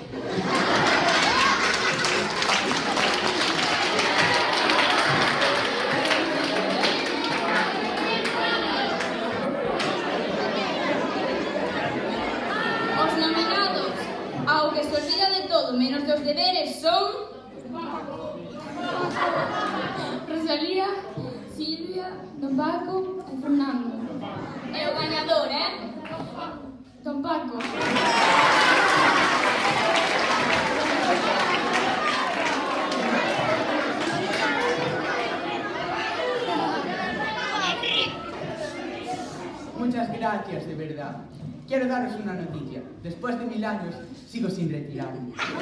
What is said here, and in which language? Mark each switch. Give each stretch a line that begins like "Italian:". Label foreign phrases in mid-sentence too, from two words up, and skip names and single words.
Galician: Os nominados ao que se olvida de todo menos dos deberes son... Rosalía, Silvia, Don Paco e Fernando. É o gañador, Don Paco.
Spanish: Muchas gracias, de verdad. Quiero daros una noticia. Después de 1000 años, sigo sin retirarme.